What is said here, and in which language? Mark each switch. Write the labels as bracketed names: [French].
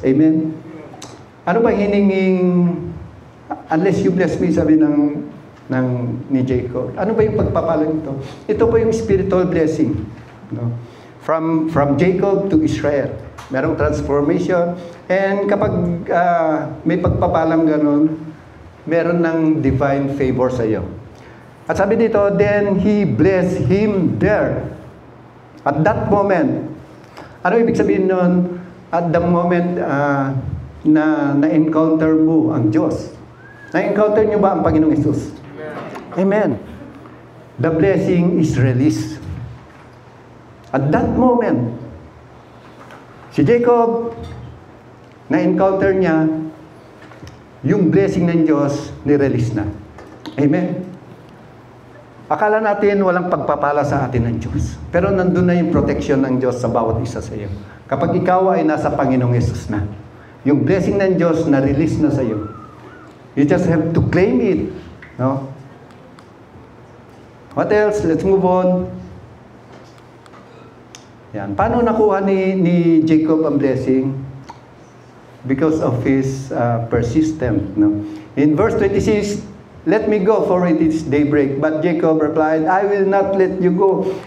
[Filipino] Amen? Ano ba hininging, [English] unless you bless me, [Filipino] sabi ni Jacob. Ano ba yung pagpapala nito? Ito po yung [English] spiritual blessing. [Filipino] No? [English] From Jacob to Israel. Merong transformation. [Filipino] And kapag may pagpapalang ganun, meron ng [English] divine favor [Filipino] sa iyo. At sabi dito, [English] then he blessed him there. At that moment, [Filipino] ano ibig sabihin nun? [English] At the moment [Filipino] na-encounter mo ang Diyos. Na-encounter nyo ba ang Panginoong Hesus? Amen. [English] The blessing is released. At that moment, [Filipino] si Jacob, na-encounter niya, yung blessing ng Diyos, ni-release na. Amen. Akala natin walang pagpapala sa atin ng Diyos. Pero nandun na yung protection ng Diyos sa bawat isa sa iyo. Kapag ikaw ay nasa Panginoong Hesus na, yung blessing ng Diyos na-release na sa iyo. [English] You just have to claim it. No? What else? Let's move on. [Filipino] Yan. Paano nakuha ni Jacob ang blessing? [English] Because of his persistence. No? In verse 26, let me go, for it is daybreak. But Jacob replied, I will not let you go.